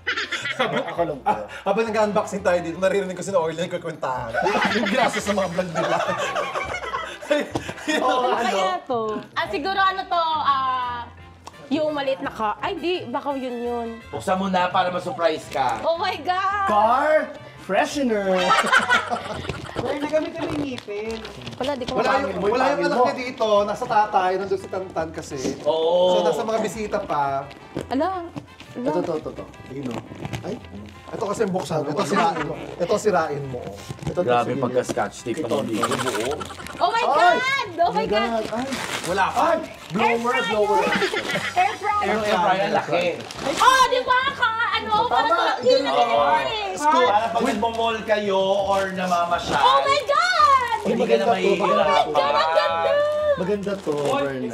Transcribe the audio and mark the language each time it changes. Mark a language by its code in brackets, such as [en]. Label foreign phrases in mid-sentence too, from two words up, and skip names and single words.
[tl] Ako lang po. Habang nag-unboxing tayo dito, naririnig ko si Oil na nagkukwentahan. Yung ginastos sa mga vlog nila. Kaya to. Siguro yung maliit na ka. Ay, di. Baka yun. Buksan mo na para ma-surprise ka. [en] Oh my God! Car freshener. [tl] Wala, di ko Wala mapamit. yung anak niya dito, nasa tatay, nandun si Tantan kasi. Oo. So nasa mga bisita pa. Ala. Ito. Tingin mo. Ay, Ito kasi yung buksan. Ito sirain mo. Ito sirain mo. ito. Grabe pagka-scotch tape pa ng dito buo. [en] Oh my God! Oh my God! [tl] Ay, Wala pa. blower. [en] Air fryer! Air fryer, [tl] ang laki. Oh, di ba? Parang malaki na Oo. eh. Para pag nagmo-mall kayo or namamasyal, [en] Oh my God! [tl] hindi ka na mahihirapan. Ang ganda! Maganda to, Berna.